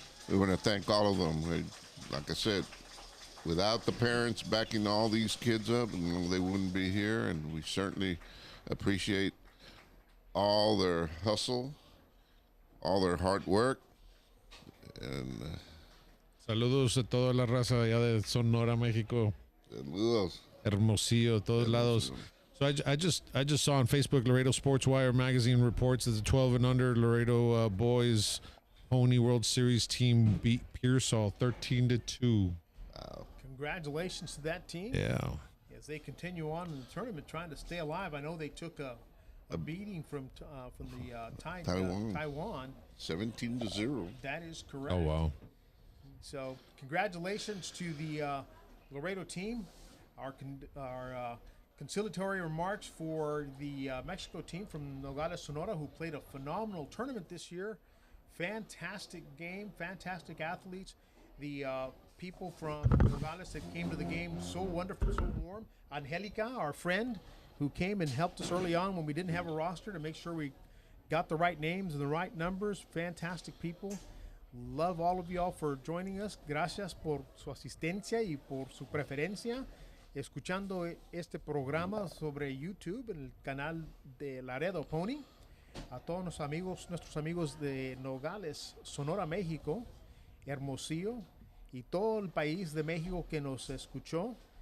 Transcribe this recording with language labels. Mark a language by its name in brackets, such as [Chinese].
[English] We want to thank all of them. Like I said, without the parents backing all these kids up, they wouldn't be here. And we certainly appreciate all their hustle, all their hard work. And [Spanish] Saludos a toda la raza allá de Sonora, México. saludos. Hermosillo, todos lados. [English] So I just saw on Facebook, Laredo Sports Wire magazine reports that the 12 and under Laredo boys Pony World Series team beat Pearsall 13-2. Wow. Congratulations to that team. Yeah. As they continue on in the tournament, trying to stay alive. I know they took a beating from Taiwan. 17-0. That is correct. Oh wow. So congratulations to the Laredo team. Our conciliatory remarks for the Mexico team from Nogales, Sonora, who played a phenomenal tournament this year. Fantastic game, fantastic athletes. The people from Nogales that came to the game, so wonderful, so warm. Angelica, our friend, who came and helped us early on when we didn't have a roster to make sure we got the right names and the right numbers. Fantastic people. Love all of y'all for joining us. [Spanish] Gracias por su asistencia y por su preferencia. Escuchando este programa sobre YouTube en el canal de Laredo Pony. A todos nuestros amigos de Nogales, Sonora, México. Hermosillo y todo el país de México que nos escuchó.